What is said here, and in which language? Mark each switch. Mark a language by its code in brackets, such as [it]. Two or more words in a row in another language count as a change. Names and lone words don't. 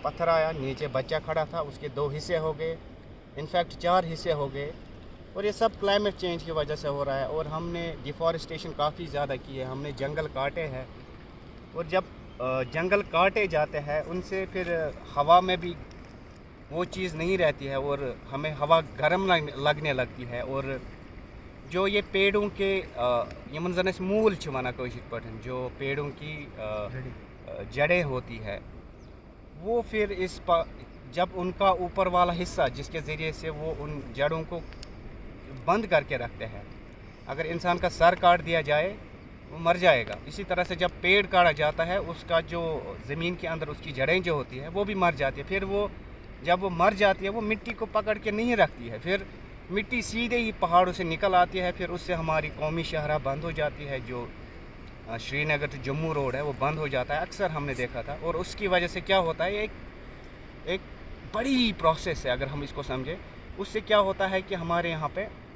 [ur] پتھر آیا، نیچے بچہ کھڑا تھا، اس کے 2 حصے ہو گئے، انفیکٹ 4 حصے ہو گئے، اور یہ سب کلائمیٹ چینج کی وجہ سے ہو رہا ہے، اور ہم نے ڈیفارسٹیشن کافی زیادہ کی ہے، ہم نے جنگل کاٹے ہیں، اور جب جنگل کاٹے جاتے ہیں ان سے پھر ہوا میں بھی وہ چیز نہیں رہتی ہے، اور ہمیں ہوا گرم لگنے لگتی ہے، اور جو یہ پیڑوں کے [ks] یمن زن اس مول چھ ونان کٲشِر پٲٹھۍ، [ur] جو پیڑوں کی جڑیں ہوتی ہے، وہ پھر جب ان کا اوپر والا حصہ جس کے ذریعے سے وہ ان جڑوں کو بند کر کے رکھتے ہیں، اگر انسان کا سر کاٹ دیا جائے وہ مر جائے گا، اسی طرح سے جب پیڑ کاٹا جاتا ہے اس کا جو زمین کے اندر اس کی جڑیں جو ہوتی ہے وہ بھی مر جاتی ہے، پھر وہ جب وہ مر جاتی ہے وہ مٹی کو پکڑ کے نہیں رکھتی ہے، پھر مٹی سیدھے ہی پہاڑوں سے نکل آتی ہے، پھر اس سے ہماری قومی شاہراہ بند ہو جاتی ہے، جو شری نگر ٹو جموں روڈ ہے وہ بند ہو جاتا ہے، اکثر ہم نے دیکھا تھا، اور اس کی وجہ سے کیا ہوتا ہے، ایک بڑی پروسیس ہے اگر ہم اس کو سمجھیں، اس سے کیا ہوتا ہے کہ ہمارے یہاں پہ